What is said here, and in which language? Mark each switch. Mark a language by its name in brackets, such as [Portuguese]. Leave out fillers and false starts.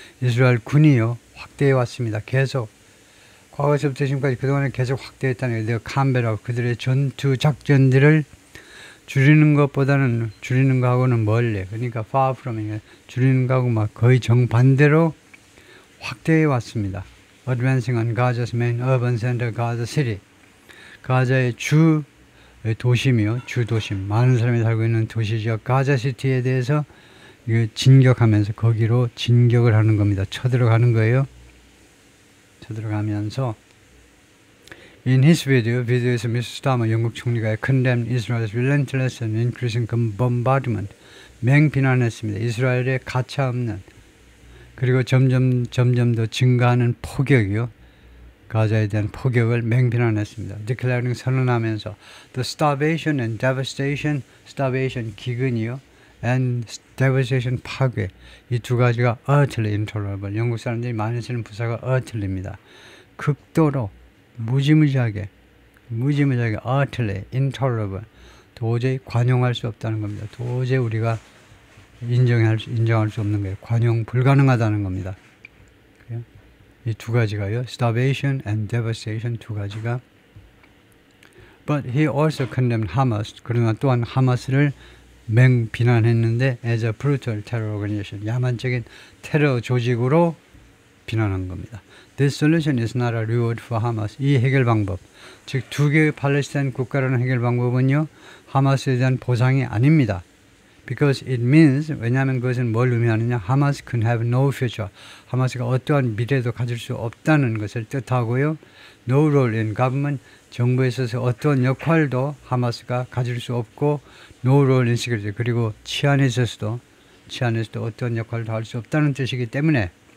[Korean] 이스라엘 군이요, 확대해 왔습니다. 계속 과거에서부터 지금까지 그동안에 계속 확대했다는 거예요. 캄베라, 그들의 전투 작전들을 줄이는 것보다는, 줄이는 거하고는 멀리, 그러니까 [English] far from, [Korean] 줄이는 거하고 막 거의 정반대로 확대해 왔습니다. [English] Advancing on Gaza's main urban center, Gaza City. [Korean] 가자의 주 도심이요, 주도심, 많은 사람이 살고 있는 도시지역 가자시티에 대해서 진격하면서 거기로 진격을 하는 겁니다. 쳐들어가는 거예요. 쳐들어가면서 [English] In his [Korean] 비디오에서 미스 스타머 영국 총리가 [English] condemned Israel's relentless and increasing bombardment, [Korean] 맹비난했습니다. 이스라엘의 가차없는, 그리고 점점 더 증가하는 포격이요, 가자에 대한 포격을 맹비난했습니다. [English] Declaring, [Korean] 선언하면서 [English] the starvation and devastation, starvation [Korean] 기근이요, [English] and devastation [Korean] 파괴, 이 두 가지가 [English] utterly intolerable, [Korean] 영국 사람들이 많이 쓰는 부사가 [English] utterly입니다. [Korean] 극도로 무지무지하게 [English] utterly intolerable, [Korean] 도저히 관용할 수 없다는 겁니다. 도저히 우리가 인정할 수 없는 거예요. 관용 불가능하다는 겁니다. 이 두 가지가요, [English] starvation and devastation, [Korean] 두 가지가. [English] But he also condemned Hamas, [Korean] 그러나 또한 하마스를 맹비난했는데 [English] as a brutal terror organization, [Korean] 야만적인 테러 조직으로 비난한 겁니다. [English] This solution is not a reward for Hamas. [Korean] 이 해결 방법, 즉 두 개의 팔레스타인 국가라는 해결 방법은요, 하마스에 대한 보상이 아닙니다. [English] Because it means, [Korean] 왜냐하면 그것은 뭘 의미하느냐, [English] Hamas can have no future, [Korean] 하마스가 어떠한 미래도 가질 수 없다는 것을 뜻하고요, [English] no role in government, [Korean] 정부에 있어서 어떤 역할도 하마스가 가질 수 없고, [English] no role in security, [Korean] 그리고 치안에 있어서도 어떤 역할도 할 수 없다는 뜻이기 때문에,